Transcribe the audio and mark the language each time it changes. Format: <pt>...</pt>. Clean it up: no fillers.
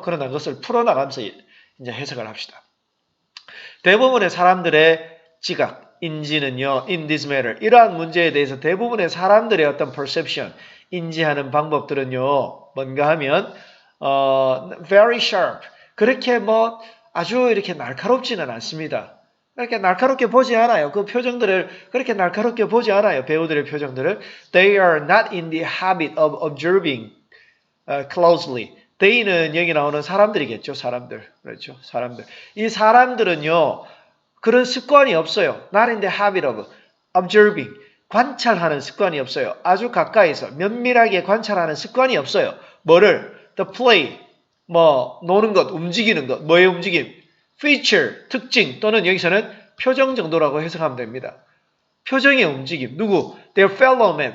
<ko>그러나 그것을 풀어나가면서 이제 해석을 합시다. 대부분의 사람들의 지각, 인지는요,</ko> <en>in this matter,</en> <ko>이러한 문제에 대해서 대부분의 사람들의 어떤 perception, 인지하는 방법들은요, 뭔가 하면,</ko> <en>very sharp.</en> <ko>그렇게 뭐 아주 이렇게 날카롭지는 않습니다. 그렇게 날카롭게 보지 않아요. 그 표정들을 그렇게 날카롭게 보지 않아요. 배우들의 표정들을.</ko> <en>They are not in the habit of observing closely.</en> <ko>They는 여기 나오는 사람들이겠죠. 사람들. 그렇죠. 사람들. 이 사람들은요. 그런 습관이 없어요.</ko> <en>Not in the habit of observing.</en> <ko>관찰하는 습관이 없어요. 아주 가까이서 면밀하게 관찰하는 습관이 없어요. 뭐를?</ko> <en>The play.</en> <ko>뭐 노는 것, 움직이는 것. 뭐의 움직임? feature, 특징 또는 여기서는 표정 정도라고 해석하면 됩니다. 표정의 움직임. 누구?</ko> <en>Their fellow men.</en>